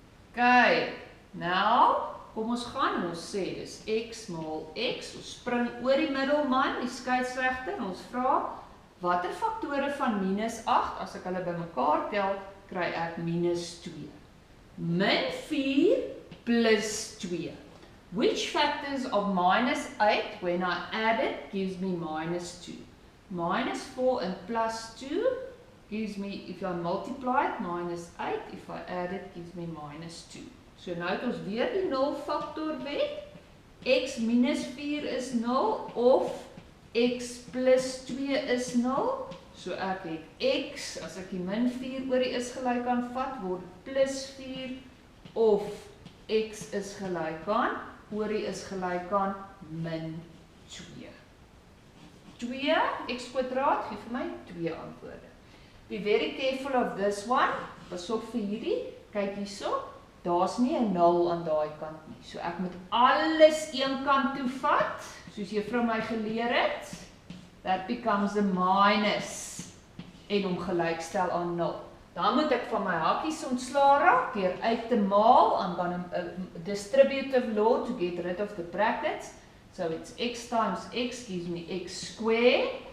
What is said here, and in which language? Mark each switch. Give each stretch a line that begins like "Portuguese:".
Afrikaans: Okay, nou, kom ons gaan en ons sê, dis x maal x, ons spring oor die middelman, die skeidsregter, en ons vra, watter faktore van -8, as ek hulle bymekaar tel, kry ek -2. Min 4 plus 2.
English: Which factors of -8 when I add it gives me -2? -4 and +2 gives me, if I multiply it, -8. If I add it, gives me -2.
Afrikaans: So nou het ons weer die 0 factor wet. X minus 4 is 0 of x plus 2 is 0. So ek het x, as ek die min 4 oor die is gelyk aan vat, word plus 4 of x is gelyk aan, oor die is gelyk aan min 2. 2, x kwadraat, gee vir my 2 antwoorde.
English: Be very careful of this one,
Afrikaans: pas op vir hierdie, kyk hierso, daar's nie 'n 0 aan daai kant nie. So ek moet alles een kant toe vat, soos juffrou my geleer het.
English: That becomes a minus
Afrikaans: en hom gelykstel aan 0. Dan moet ek van my hakkies ontslaa raak deur uit te maal.
English: I'm going to distributive law to get rid of the brackets. So it's x times x gives me x square.